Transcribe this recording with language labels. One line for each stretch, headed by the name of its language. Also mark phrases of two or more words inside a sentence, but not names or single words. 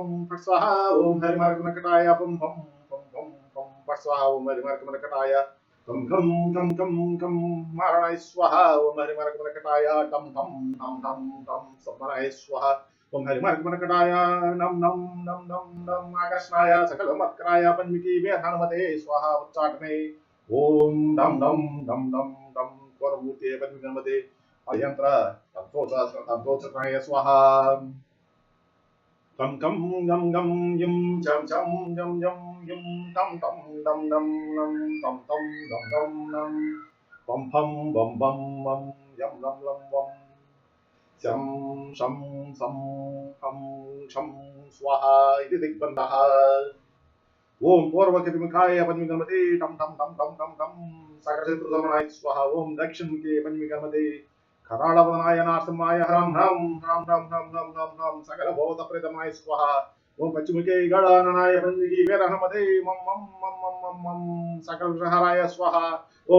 Sanskrit: फट् स्वाहा ओम हरिमर्कमर्कटाय वम वम वम वम वम फट् स्वाहा ओम हरिमर्कमर्कटाय कम कम कम कम कम मारणाय स्वाहा ओम हरिमर्कमर्कटाय टम टम टम टम टम समराय स्वाहा ओम हरिमर्कमर्कटाय नम नम नम नम नम आकर्षणाय सकलमत्कराय पंचमुखी हनुमते स्वाहा उच्चाटने ओम डम डम डम डम डम वरमूर्ते पंचमुखी हनुमते अयंत्र तंतोचनाय स्वाहा कम कम गम गम यम चम चम यम यम यम तम तम दम दम नम तम तम दम दम नम पम फम बम बम मम यम लम लम वम शम शम सम हम शम स्वाहा इति दिग्बन्धः ओम पूर्वकटिमुखाय पंचमुखी टम टम टम टम टम टम सकलशत्रुसमनाय स्वाहा ओम दक्षिणमुखे पंचमुखी कराळवदनाय नारसिंहाय हरं हं हं हं हं हं हं हं सकलभूतप्रेतमाय स्वाहा ओम पश्चिमुखे गणाननाय पंचमुखी वीरहनुमते मम मम मम मम मम मम सकलविषहराय स्वाहा ओम